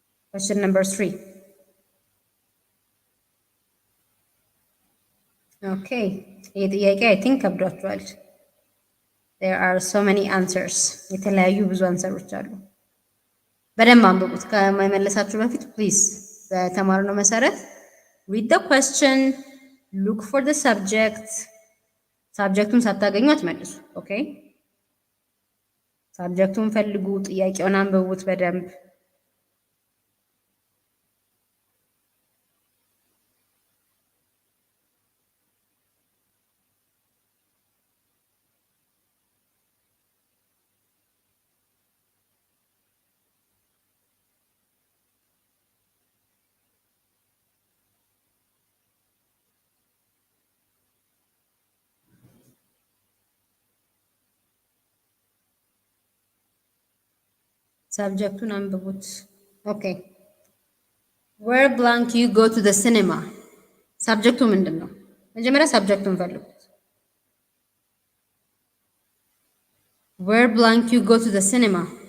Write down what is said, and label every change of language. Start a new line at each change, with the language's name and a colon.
English: Question number 3. Okay, I think ከብዷችኋል. There are so many answers.
Amharic: የተለያዩ ብዙ አንሰሮች አሉ። በደንብ አንብቡት ከመመለሳችሁ በፊት ፕሊዝ። በተማርነው መሰረት
English: read the question, look for the subject.
Amharic: ሳብጀክቱን ሳታገኙ አትመልሱ። ኦኬ፣ ሳብጀክቱን ፈልጉ፣ ጥያቄውን አንብቡት በደንብ። ሳብጀክቱን አንብቡት። ኦኬ
English: where blank you go to the cinema.
Amharic: ሳብጀክቱ ምንድን ነው? መጀመሪያ ሳብጀክቱን ፈልጉት።
English: where blank you go to the cinema.